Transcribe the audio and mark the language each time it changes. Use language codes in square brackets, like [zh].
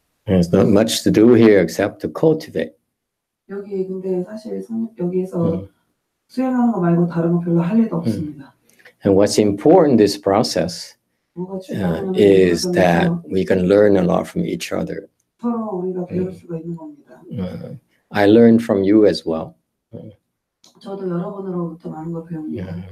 [en] There's not much to do here except to cultivate. [ko] 여기 근데 사실 여기에서 수행하는 거 말고 다른 거 별로 할 일도 없습니다. [en] And what's important in this process is that we can learn a lot from each other. [ko] 서로 우리가 배울 수가 있는 겁니다. [en] I learned from you as well. [ko] 저도 여러분으로부터 많은 걸 배웁니다.